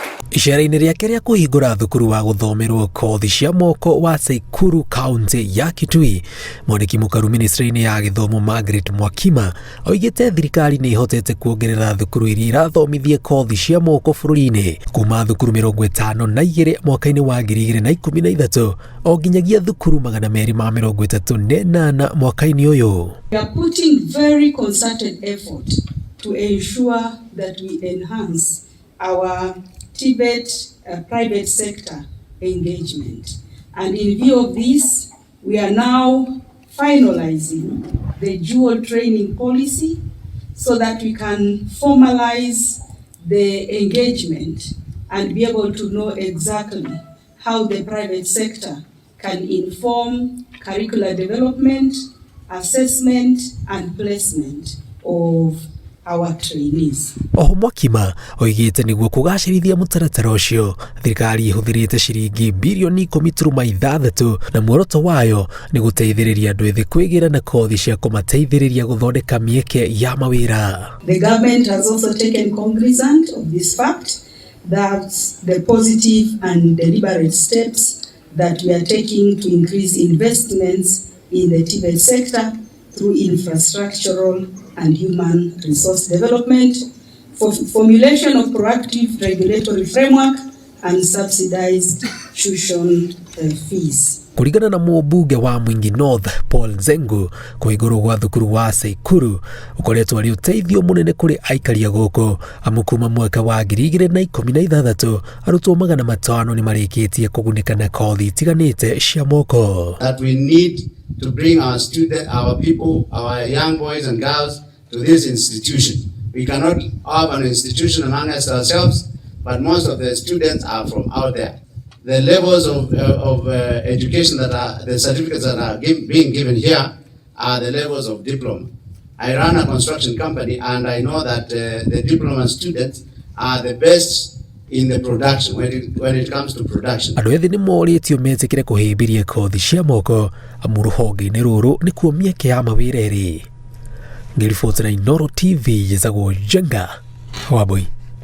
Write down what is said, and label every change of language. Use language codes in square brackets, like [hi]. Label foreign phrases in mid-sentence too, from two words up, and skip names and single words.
[ki] Ishara-inĩ rĩake rĩa kũhingũra thukuru wa gũthomerwo kothi cia moko wa Thukuru kaunti ya Kitui, mwandĩki mũkaru ministry-inĩ ya gĩthomo Margaret Mwakima oigĩte thirikari nĩ ihotete kuongerera thukuru iria irathomithia kothi cia moko bũrũri-inĩ kuma thukuru 52 mwaka-inĩ wa 2013 o nginyagia thukuru 238 mwaka-inĩ ũyũ. [en] We are putting very concerted effort to ensure that we enhance our Tibet private sector engagement. And in view of this, we are now finalizing the dual training policy so that we can formalize the engagement and be able to know exactly how the private sector can inform curricular development, assessment and placement of our trainees. [ki] Mwakima oigĩte nĩguo kũgacĩrithia mũtaratara ũcio, thirikari ĩhũthĩrĩte ciringi birioni 10.6 na muoroto wayo nĩ gũteithĩrĩria andũ ethĩ kwĩgira na kothi cia kũmateithĩrĩria gũthondeka mĩeke ya mawĩra. [en] The government has also taken cognizance of this fact, that the positive and deliberate steps that we are taking to increase investments in the Tibet sector through infrastructural and human resource development, for formulation of proactive regulatory framework and subsidized tuition fees. [ki] Kulingana na mũmbunge wa Mwingi North Paul Zengu, kũhingũrwo gwa thukuru wa Thukuru ũkoretwo arĩ ũteithio mũnene kũrĩ aikari gũkũ, amu kuma mwaka wa 2016 arutwo 500 nĩ marĩkĩtie kũgunĩka na kothi itiganĩte cia moko. [en] That we need to bring our people, our young boys and girls to this institution. We cannot have an institution among ourselves, but most of the students are from out there. The levels of education that are, the certificates that are being given here are the levels of diploma. I run a construction company and I know that the diploma students are the best in the production when it comes to production. [ki] Andũ ethĩ nĩ morĩtio metĩkĩre kũhĩmbĩria kothi cia moko, amu rũhonge-inĩ rũrũ nĩ kuo mĩeke ya mawĩra ĩrĩ. Ngĩriboti na Inooro TV, Jezagwo Jenga Waboi.